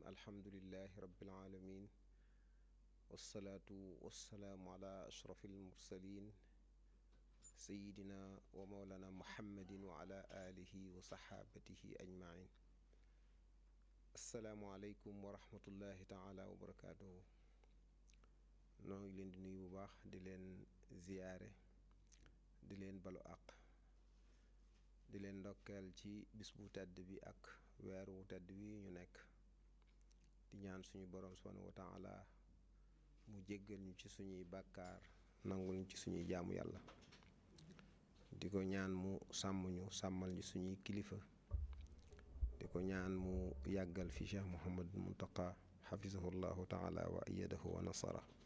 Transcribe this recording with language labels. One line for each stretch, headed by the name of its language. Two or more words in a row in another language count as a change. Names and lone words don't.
Arabic: الحمد لله رب العالمين، والصلاة والسلام على أشرف المرسلين سيدنا ومولانا محمد وعلى آله وصحابته أجمعين. السلام عليكم ورحمة الله تعالى وبركاته.
Wolof: noo ngi leen di nuyu bu baax, di leen ziyaare, di leen balu àq, di leen ndokkeel ci bis bu tedd bi ak weer wu tedd wi ñu nekk, di ñaan suñu boroom
Arabic: سبحانه وتعالى
Wolof: mu jéggal ñu ci suñuy bàkkaar, nangul ñu ci suñuy jaamu yàlla, di ko ñaan mu sàmm ñu, sàmmal ñu suñuy kilifa, di ko ñaan mu yàggal fi Cheikh Mouhamad Muntaqa
Arabic: حفظه الله تعالى وأيده ونصره.